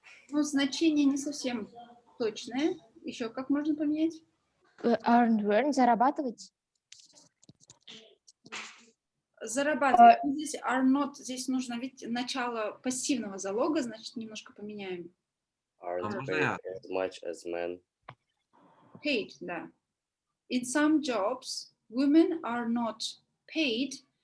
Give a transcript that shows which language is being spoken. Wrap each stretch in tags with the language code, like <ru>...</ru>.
<ru>Ну, значение не совсем точное. Еще как можно поменять? Earn, зарабатывать. Зарабатывать. Здесь</ru> <en>are not,</en> <ru>здесь нужно ведь начало пассивного залога, значит, немножко поменяем.</ru> <en>Aren't paid as much as men.</en> <ru>Paid, да.</ru> <en>In some jobs, women are not paid</en>